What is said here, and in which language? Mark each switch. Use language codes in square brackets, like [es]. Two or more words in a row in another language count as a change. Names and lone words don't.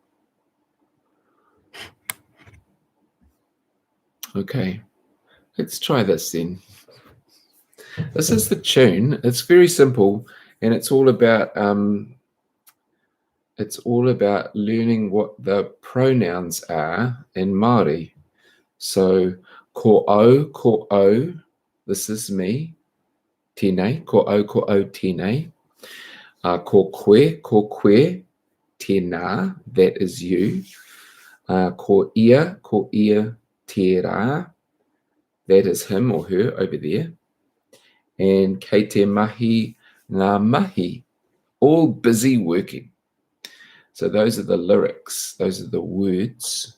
[en] Okay, let's try this then. This is the tune. It's very simple, and it's all about learning what the pronouns are in Māori. [mi] So, ko au, [en] this is me. [mi] Tēnei, ko au, tēnei. Ko koe, tēnā, [en] that is you. [mi] Ko ia, tērā, [en] that is him or her over there. [mi] And kei te mahi, ngā mahi, [en] all busy working. So those are the lyrics, those are the words.